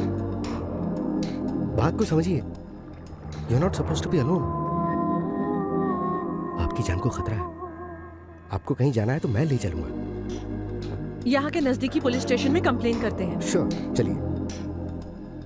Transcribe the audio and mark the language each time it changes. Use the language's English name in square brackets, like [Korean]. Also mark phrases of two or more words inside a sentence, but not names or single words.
[Hindi] बात को समझिए, [English] you are not supposed to be alone. [Hindi] आपकी जान को खतरा है। आपको कहीं जाना है तो मैं ले चलूंगा। यहाँ के नजदीकी [English] police station [Hindi] में कंप्लेन करते हैं। श्योर, चलिए।